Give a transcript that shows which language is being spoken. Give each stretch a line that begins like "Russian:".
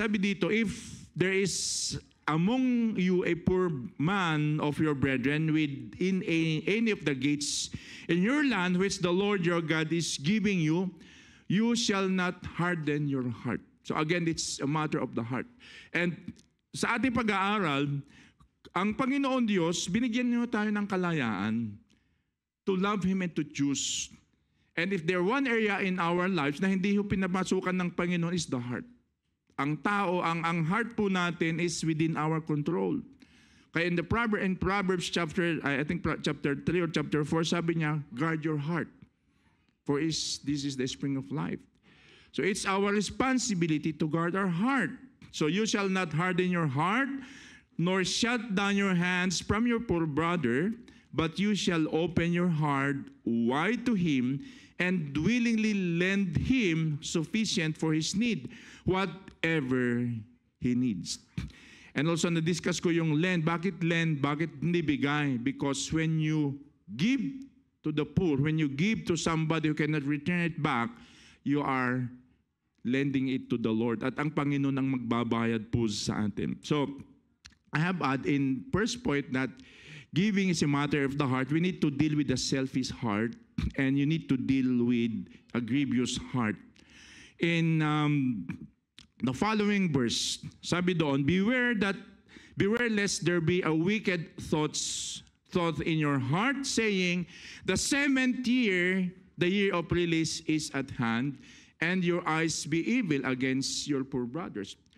Filipino: Sabi dito,
English: if there is among you a poor man of your brethren within any of the gates in your land which the Lord your God is giving you, you shall not harden your heart. So again, it's a matter of the heart.
Filipino: And sa ating pag-aaral, ang Panginoon Diyos, binigyan niyo tayo ng kalayaan
English: to love Him and to choose. And if there one area in our lives
Filipino: na hindi ho pinapasukan ng Panginoon
English: is the heart.
Filipino: Ang tao, ang heart po natin
English: is within our control. Kaya in Proverbs chapter 3 or chapter 4,
Filipino: sabi niya,
English: guard your heart, for this is the spring of life. So it's our responsibility to guard our heart. So you shall not harden your heart, nor shut down your hands from your poor brother, but you shall open your heart wide to him, and willingly lend him sufficient for his need, whatever he needs.
Filipino: And also na-discuss ko yung lend. Bakit lend? Bakit hindi bigay?
English: Because when you give to the poor, when you give to somebody who cannot return it back, you are lending it to the Lord.
Filipino: At ang Panginoon ang magbabayad po sa atin.
English: So, I have add in first point that giving is a matter of the heart. We need to deal with the selfish heart, and you need to deal with a grievous heart. In the following verse,
Filipino: sabi doon,
English: beware lest there be a wicked thought in your heart, saying, the seventh year, the year of release is at hand, and your eyes be evil against your poor brothers.